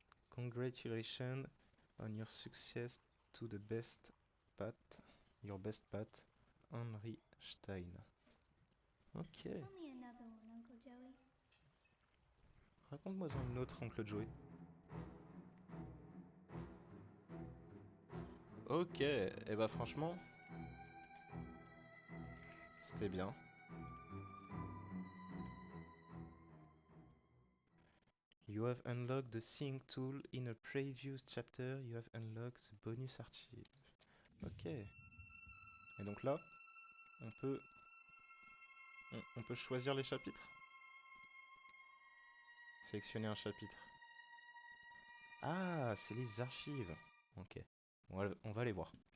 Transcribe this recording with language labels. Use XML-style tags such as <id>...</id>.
<en>Congratulations on your success to the best pat. Your best pat, Henry Stein. Ok. Tell me another one, Uncle Joey.</en> <fr>Raconte-moi une autre, Oncle Joey. Ok, et bah franchement, c'était bien.</fr> <en>You have unlocked the Sync tool in a previous chapter. You have unlocked the bonus archive. Ok.</en> <fr>Et donc là, on peut, on peut choisir les chapitres. Sélectionner un chapitre. Ah, c'est les archives. Ok. On va aller voir.</fr>